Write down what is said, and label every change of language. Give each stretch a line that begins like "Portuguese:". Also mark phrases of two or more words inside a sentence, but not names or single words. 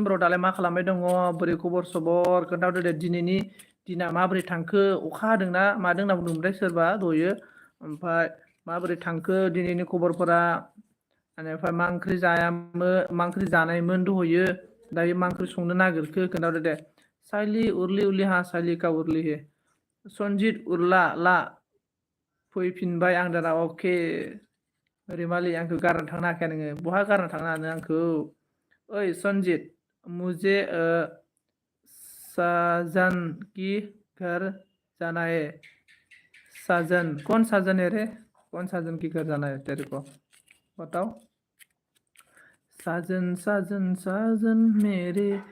Bodo: ब्र दालाय मा खालामबाय दङ बोरै खबर सबर खोन्थाहरदो दे दिनैनि दिना माबोरै थांखो अखा हादोंना मादों होनना बुंदोंमोनथाय सोरबा दहायो ओमफ्राय माबोरै थांखो दिनैनि खबरफोरा बेनिफ्राय मा ओंख्रि जानायमोन दहायो दायो मा ओंख्रि संनो नागिरखो खोन्थाहरदो दे साइलि उरलि उरलि हा साइलिका उरलि हे सन्जित उरला ला फैफिनबाय आं दाना अके रैमालि आंखौ गारना थांनो हाखाया नोङो बहा गारना थांनो हानो आंखौ ओइ सन्जित मुझे
Hindi: साजन की घर जाना है साजन कौन साजन है रे कौन साजन की घर जाना है तेरे को बताओ साजन साजन साजन मेरे